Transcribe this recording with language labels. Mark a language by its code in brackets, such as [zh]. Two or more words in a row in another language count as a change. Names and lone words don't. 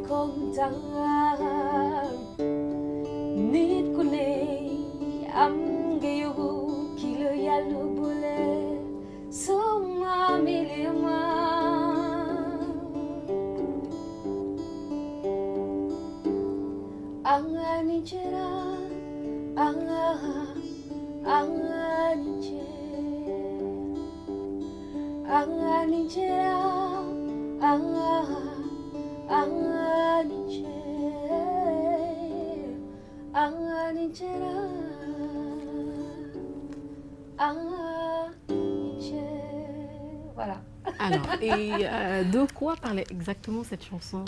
[wo] nit ku ne am nga yow ki la yàlla boole sama milima angani chera angani chera Voilà. [fr] Alors, et de quoi parlait exactement cette chanson?